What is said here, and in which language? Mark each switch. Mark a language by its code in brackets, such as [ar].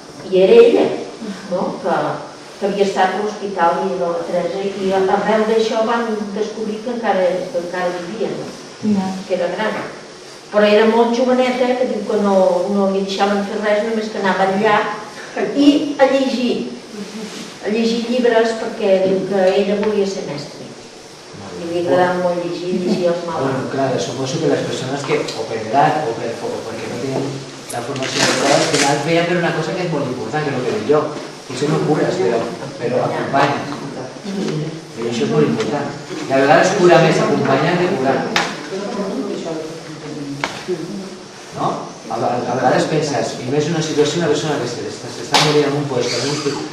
[ca] I era ella, no? Que havia estat a l'hospital i de la Teresa, i arrel d'això van descobrir que encara vivia, no? Que era gran. Però era molt joveneta, que diu que no li deixaven fer res, només que anava allà i a llegir llibres, perquè diu que ella volia ser mestre. I li agradava molt llegir els malalts. [es] Bueno, claro, [ca] suposo [es] que las personas que o [ca] per edat [es] o porque no tienen la formación adecuada, al final vean ver una cosa que es muy importante, que es lo que digo yo. [ca] Potser no cures, però acompanya. I això és molt important. I a vegades cura més acompanyant que curar. No? A vegades penses, i ves una situació, una persona que s'està morint en un lloc.